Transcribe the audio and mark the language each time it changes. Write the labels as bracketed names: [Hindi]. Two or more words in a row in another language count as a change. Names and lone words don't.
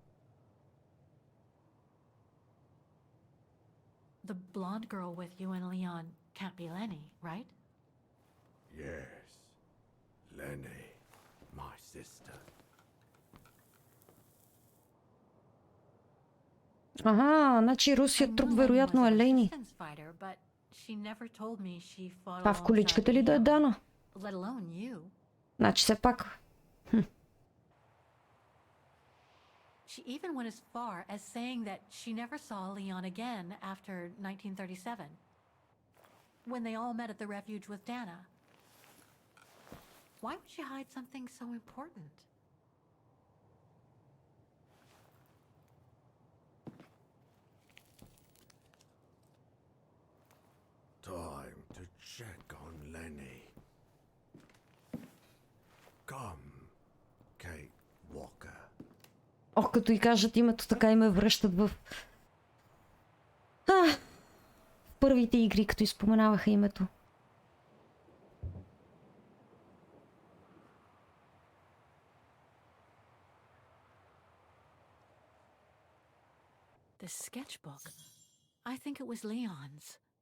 [English] The blonde girl with you and Leon can't be Lenny, right? Yes. Lenny, my sister. [Bulgarian] Ага, значи русият труп вероятно е Лейни. Това в количката ли да е Дана? Значи все пак. [English] She even went as far as saying that she never saw Leon again after 1937, when they all met at the refuge with Dana. Why would she hide something so important? Time to check on Lenny. Come, Kate Walker. [Bulgarian] Ох, като и кажат името, така и ме връщат в първите игри, като изпоменаваха името. [English] The sketchbook. I think it was Leon's.